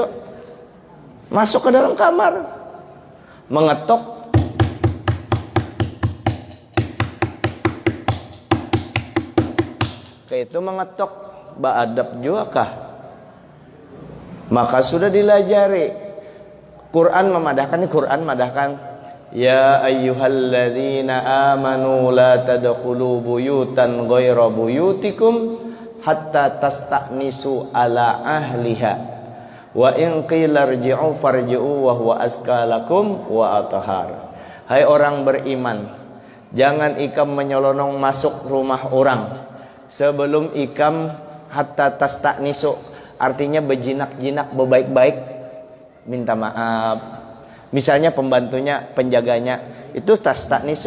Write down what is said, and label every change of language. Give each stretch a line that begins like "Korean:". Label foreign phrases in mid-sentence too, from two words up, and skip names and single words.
Indonesian: Masuk ke dalam kamar, mengetok.
Banjar: Kayak itu mengetok, beadab juga kah?
Indonesian: Maka sudah dilajari.
Banjar: Quran memadahkan,
Arabic: يا أيها الذين آمنوا لا تدخلوا بيوتا غير بيوتكم حتى تستأنسوا على أهلها وإن قيل ارجعوا فارجعوا وهو أزكى لكم وأطهر.
Banjar: Hai orang beriman, jangan ikam menyelonong masuk rumah orang sebelum ikam
Arabic: حتى تستأنسوا,
Banjar: artinya berjinak-jinak, berbaik-baik, minta maaf.
Indonesian: Misalnya pembantunya, penjaganya, itu tasta'nisu.